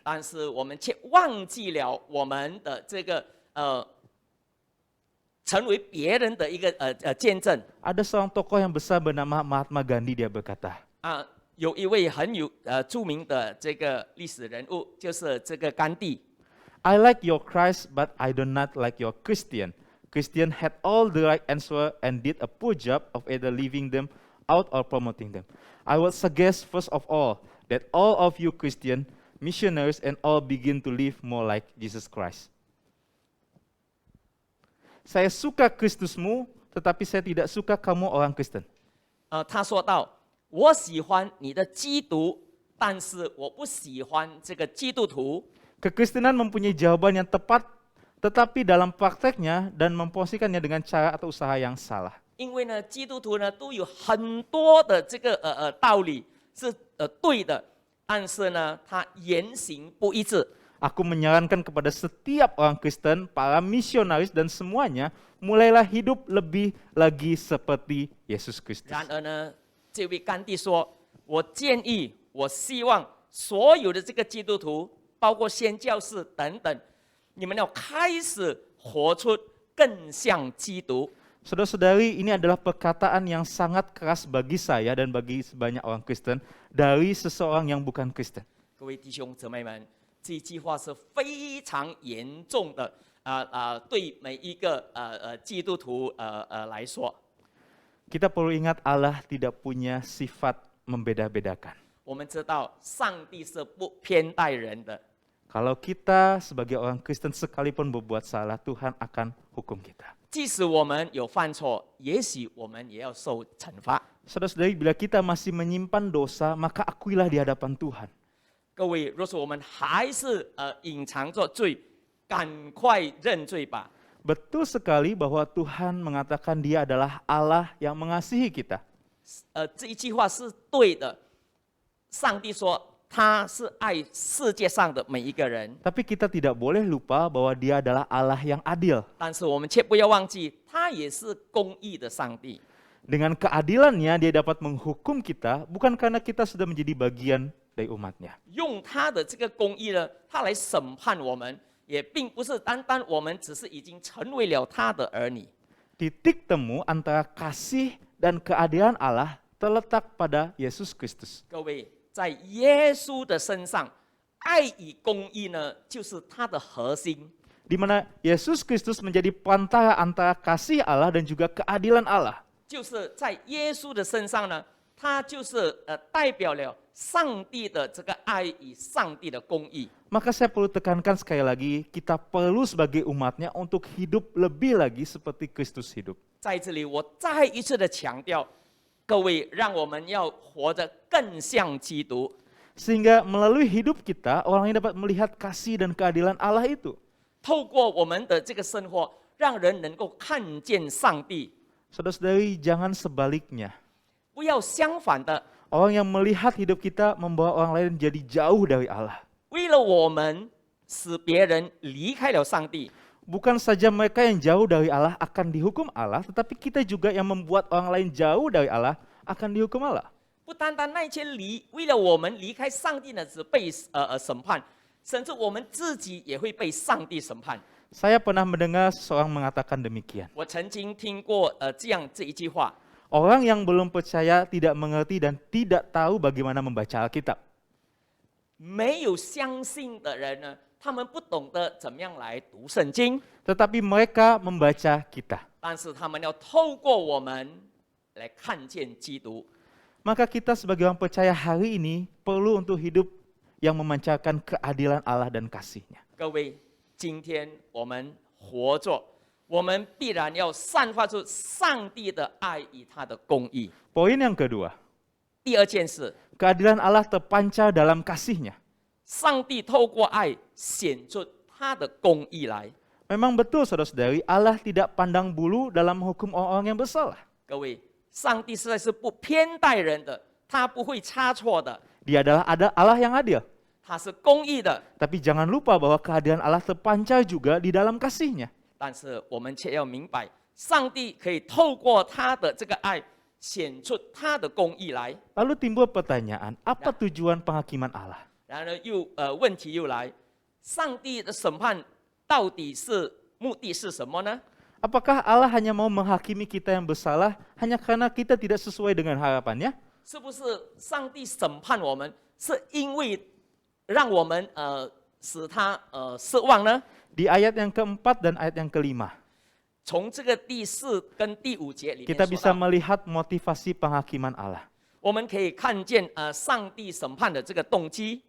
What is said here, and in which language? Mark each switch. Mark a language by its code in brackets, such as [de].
[zh] 但是我们却忘记了我们的这个成为别人的一个见证。 [id] Ada seorang tokoh yang besar bernama Mahatma Gandhi, dia berkata, [zh] 有一位很著名的这个历史人物，就是这个甘地。 [en] I like your Christ, but I do not like your Christian. Christian had all the right answer and did a poor job of either leaving them out or promoting them. I would suggest first of all that all of you Christian, missionaries and all begin to live more like Jesus Christ. [id] Saya suka Kristusmu, tetapi saya tidak suka kamu orang Kristen. [zh] 他说到：“我喜欢你的基督，但是我不喜欢这个基督徒。” [id] Kekristenan mempunyai jawaban yang tepat, tetapi dalam prakteknya dan memposisikannya dengan cara atau usaha yang salah. [zh] 因为呢，基督徒呢都有很多的这个道理是对的，但是呢，他言行不一致。 [id] Aku menyarankan kepada setiap orang Kristen, para misionaris dan semuanya, mulailah hidup lebih lagi seperti Yesus Kristus. [zh] 然而呢，这位甘地说：“我建议，我希望所有的这个基督徒，包括宣教士等等，你们要开始活出更像基督。” [id] Saudara-saudari, ini adalah perkataan yang sangat keras bagi saya dan bagi sebanyak orang Kristen dari seseorang yang bukan Kristen. [zh] 各位弟兄姊妹们，这句话是非常严重的对每一个基督徒来说。 [id] Kita perlu ingat Allah tidak punya sifat membeda-bedakan. [zh] 我们知道上帝是不偏待人的， [id] Kalau kita sebagai orang Kristen sekalipun berbuat salah, Tuhan akan hukum kita. [zh] 即使我们有犯错，也许我们也要受惩罚。 [id] Saudara-saudari, bila kita masih menyimpan dosa, maka akuilah di hadapan Tuhan. [zh] 各位，若是我们还是隐藏着罪，赶快认罪吧。 [id] Betul sekali bahwa Tuhan mengatakan Dia adalah Allah yang mengasihi kita. [zh] 这一句话是对的。上帝说他是爱世界上的每一个人， [id] Tapi kita tidak boleh lupa bahwa Dia adalah Allah yang adil. [zh] 但是我们却不要忘记，他也是公义的上帝。 [id] Dengan keadilannya Dia dapat menghukum kita bukan karena kita sudah menjadi bagian dari umatnya. [zh] 用他的这个公义呢，他来审判我们，也并不是单单我们只是已经成为了他的儿女。 [id] Titik temu antara kasih dan keadilan Allah terletak pada Yesus Kristus. [zh] 各位，在耶稣的身上，爱与公义呢，就是他的核心。 [id] Di mana Yesus Kristus menjadi perantara antara kasih Allah dan juga keadilan Allah. [zh] 就是在耶稣的身上呢，他就是代表了上帝的这个爱与上帝的公义。 [id] Maka saya perlu tekankan sekali lagi, kita perlu sebagai umatnya untuk hidup lebih lagi seperti Kristus hidup. [zh] 在这里，我再一次的强调，各位，让我们要活得更像基督。 [id] Sehingga melalui hidup kita, orang lain dapat melihat kasih dan keadilan Allah itu. [zh] 透过我们的这个生活，让人能够看见上帝。 [id] Saudara-saudari, jangan sebaliknya. [zh] 不要相反的， [id] Orang yang melihat hidup kita membawa orang lain jadi jauh dari Allah. [zh] 为了我们使别人离开了上帝， [id] Bukan saja mereka yang jauh dari Allah akan dihukum Allah, tetapi kita juga yang membuat orang lain jauh dari Allah akan dihukum Allah. [zh] 不单单那些为了我们离开上帝呢，只被审判，甚至我们自己也会被上帝审判。 [id] Saya pernah mendengar seseorang mengatakan demikian. [zh] 我曾经听过这一句话： [id] Orang yang belum percaya tidak mengerti dan tidak tahu bagaimana membaca Alkitab. [zh] 没有相信的人呢，他们不懂得怎么样来读圣经， [id] Tetapi mereka membaca kita. [zh] 但是他们要透过我们来看见基督。 [id] Maka kita sebagai orang percaya hari ini perlu untuk hidup yang memancarkan keadilan Allah dan kasih-Nya. [zh] 各位，今天我们活着，我们必然要散发出上帝的爱与他的公义。 [id] Poin yang kedua, [zh] 第二件事， [id] keadilan Allah terpancar dalam kasih-Nya. [zh] 上帝透过爱显出他的公义来。 [id] Memang betul saudara-saudari, Allah tidak pandang bulu dalam hukum orang-orang yang bersalah. [zh] 各位，上帝实在是不偏待人的，他不会差错的， [id] Dia adalah ada Allah yang adil. [zh] 他是公义的。 [id] Tapi jangan lupa bahwa keadilan Allah terpancar juga di dalam kasih-Nya. [zh] 但是我们却要明白，上帝可以透过他的这个爱，显出他的公义来。 [id] Lalu timbul pertanyaan, apa tujuan penghakiman Allah? [zh] 然而问题又来，上帝的审判到底是目的是什么呢？ [id] Apakah Allah hanya mau menghakimi kita yang bersalah hanya karena kita tidak sesuai dengan harapannya? [zh] 是不是上帝审判我们，是因为让我们使他失望呢？ [id] Di ayat yang keempat dan ayat yang kelima, [zh] 从这个第4跟第5节里面 [id] kita [zh] 说 [id] bisa [zh] 到， [id] melihat motivasi penghakiman Allah. [zh] 我们可以看见上帝审判的这个动机。